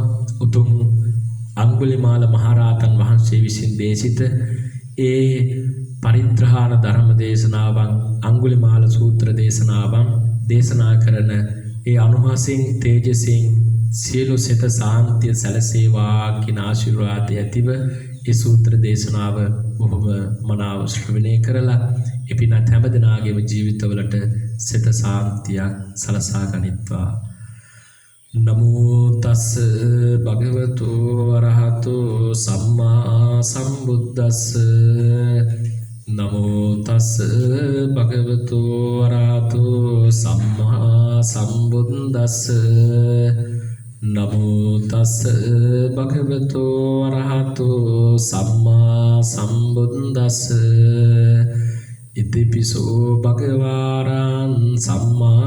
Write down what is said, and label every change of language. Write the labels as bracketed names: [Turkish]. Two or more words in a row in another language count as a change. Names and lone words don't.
[Sinhala] උතුම් අඟුලිමාල මහරහතන් වහන්සේ විසින් දේශිත ඒ පරිත්‍රාණ ධර්ම දේශනාවන් අඟුලිමාල සූත්‍ර දේශනාවන් දේශනා කරන ඒ අනුහසින් තේජසින් සියලු සිත සාන්තිය සැලසේවා කියන ආශිර්වාදය ඇතිව ඒ සූත්‍ර දේශනාව බොහොම මනාව ශ්‍රවණය කරලා එපිනත් හැම දිනාගේම ජීවිතවලට සිත සාන්තිය සලසා ගනිත්වා. [Pali] නමෝ තස් භගවතු වරහතෝ සම්මා සම්බුද්දස්ස නමෝ තස් භගවතු වරහතෝ සම්මා සම්බුද්දස්ස නමෝ තස් භගවතු වරහතෝ සම්මා සම්බුද්දස්ස ඉතිපිසෝ භගවාරං සම්මා